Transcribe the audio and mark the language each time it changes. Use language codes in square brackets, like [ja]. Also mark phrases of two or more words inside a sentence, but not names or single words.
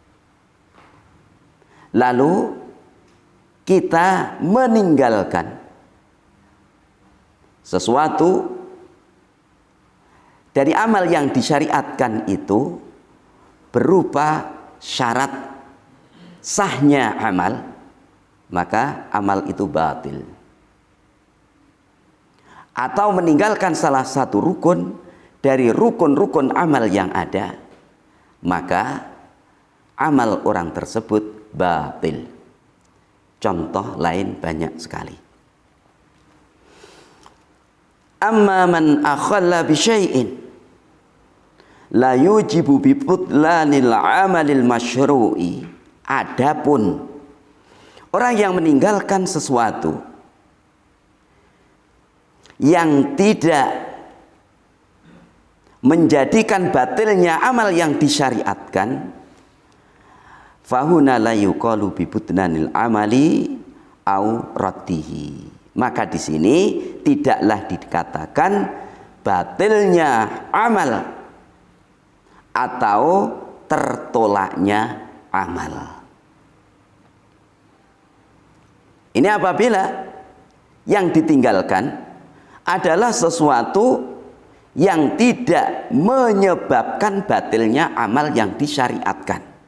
[id] lalu kita meninggalkan sesuatu dari amal yang disyariatkan itu berupa syarat sahnya amal, maka amal itu batil. Atau meninggalkan salah satu rukun dari rukun-rukun amal yang ada, maka amal orang tersebut batil. Contoh lain banyak sekali. [ar] أما من أخل بشيء لا يوجب بطلان العمل المشروع. [id] Adapun orang yang meninggalkan sesuatu yang tidak menjadikan batilnya amal yang disyariatkan, [ar] فهنا لا يقال ببطلان العمل أو رده. [id] Maka di sini tidaklah dikatakan batilnya amal atau tertolaknya amal. Ini apabila yang ditinggalkan adalah sesuatu yang tidak menyebabkan batilnya amal yang disyariatkan.